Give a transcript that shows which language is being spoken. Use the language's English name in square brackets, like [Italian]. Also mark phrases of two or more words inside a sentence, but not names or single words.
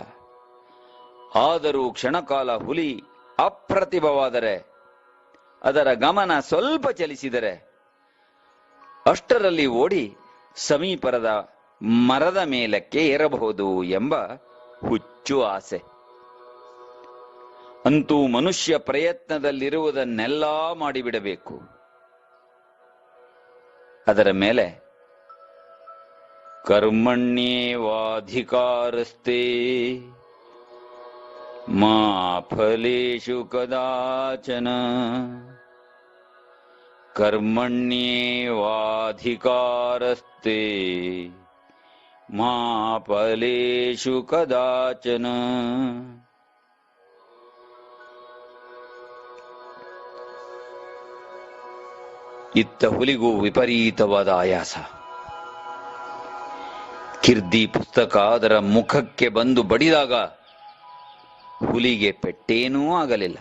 [Kannada] ಆದರೂ ಕ್ಷಣಕಾಲ ಹುಲಿ ಅಪ್ರತಿಭವಾದರೆ, ಅದರ ಗಮನ ಸ್ವಲ್ಪ ಚಲಿಸಿದರೆ ಅಷ್ಟರಲ್ಲಿ ಓಡಿ ಸಮೀಪದ ಮರದ ಮೇಲಕ್ಕೆ ಏರಬಹುದು ಎಂಬ ಹುಚ್ಚು ಆಸೆ. ಅಂತೂ ಮನುಷ್ಯ ಪ್ರಯತ್ನದಲ್ಲಿರುವುದನ್ನೆಲ್ಲ ಮಾಡಿಬಿಡಬೇಕು. ಅದರ ಮೇಲೆ [Sanskrit] ಕರ್ಮಣ್ಯೇವಾಧಿಕಾರಸ್ತೆ ಮಾ ಫಲೇಷು ಕದಾಚನ, ಕರ್ಮಣ್ಯೇವಾಧಿಕಾರಸ್ತೆ ಮಾ ಫಲೇಷು ಕದಾಚನ. [Kannada] ಇತ್ತ ಹುಲಿಗೂ ವಿಪರೀತವಾದ ಆಯಾಸ. ಖಿರ್ದಿ ಪುಸ್ತಕ ಅದರ ಮುಖಕ್ಕೆ ಬಂದು ಬಡಿದಾಗ ಹುಲಿಗೆ ಪೆಟ್ಟೇನೂ ಆಗಲಿಲ್ಲ.